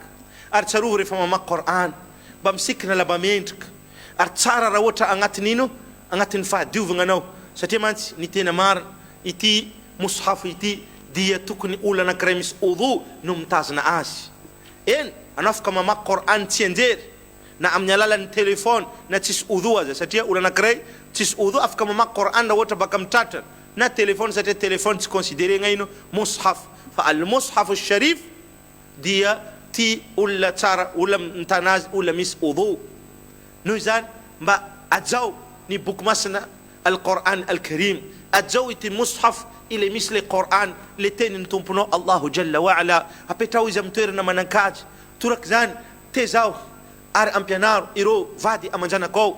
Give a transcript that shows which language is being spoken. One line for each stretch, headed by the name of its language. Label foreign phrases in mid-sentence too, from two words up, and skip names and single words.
Malagasy: Ary tsarovo rehefa mamaky Quran mba misikina laba mendrika ary tsara raha ohatra agnatin'ino agnatin'ny fahadiovagna anao satria mantsy ny tena marina ity mushaf ity dia tokony olana anankiray misy udhu no mitazona azy. Eny anao afaka mamaky Quran tsy anjery na amin'ny alalan'ny telefony na tsisy udhu aza satria olana anankiray tsisy udhu afaka mamaky Quran raha ohatra baka mitratrana na telefony satria telefony tsy considéré ino mushaf fa
Arabic: المصحف الشريف
Malagasy: dia ty olona tsara olona mitana azy olona misy udhu. Noho izany mba ajao ny boky masina Al-Quran Al-Karim ajao ity mushaf ile misy
French: le Quran
Malagasy: le tenin'ny tomponao
Arabic: الله جل وعلا
Malagasy: apetrao izy amin'ny toerana manankajy torak' zany tezao ary ampianaro ireo vady amanjanakao